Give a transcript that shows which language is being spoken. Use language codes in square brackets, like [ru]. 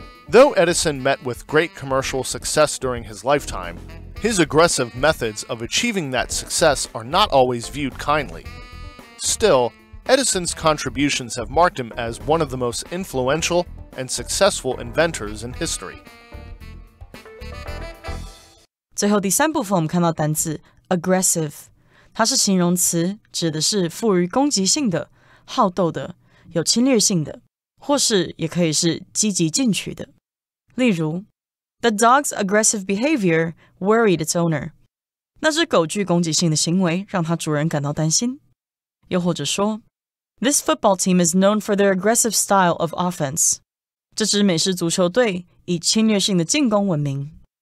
[en] Though Edison met with great commercial success during his lifetime, his aggressive methods of achieving that success are not always viewed kindly. Still, Edison's contributions have marked him as one of the most influential and successful inventors in history. [zh] 最后第三部分我们看到单字 aggressive， 它是形容词，指的是富于攻击性的、好斗的、有侵略性的，或是也可以是积极进取的。例如 [en] The dog's aggressive behavior worried its owner. [zh] 那只狗具攻击性的行为让它主人感到担心。又或者说 [en] This football team is known for their aggressive style of offense. [zh] 这支美式足球队以侵略性的进攻闻名。